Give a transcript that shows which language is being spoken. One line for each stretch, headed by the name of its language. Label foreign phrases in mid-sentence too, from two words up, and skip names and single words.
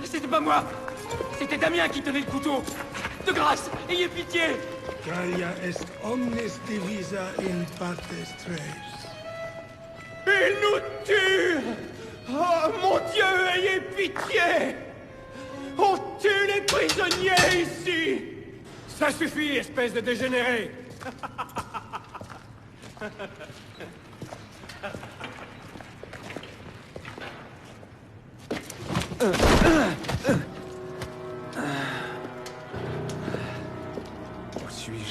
French: pas moi! C'était Damien qui tenait le couteau! De grâce, ayez pitié!
Latin: Gaia est omnes divisa in partes tres.
French: Il nous tue! Oh mon Dieu, ayez pitié! On tue les prisonniers ici! Ça suffit, espèce de dégénéré! Où suis-je?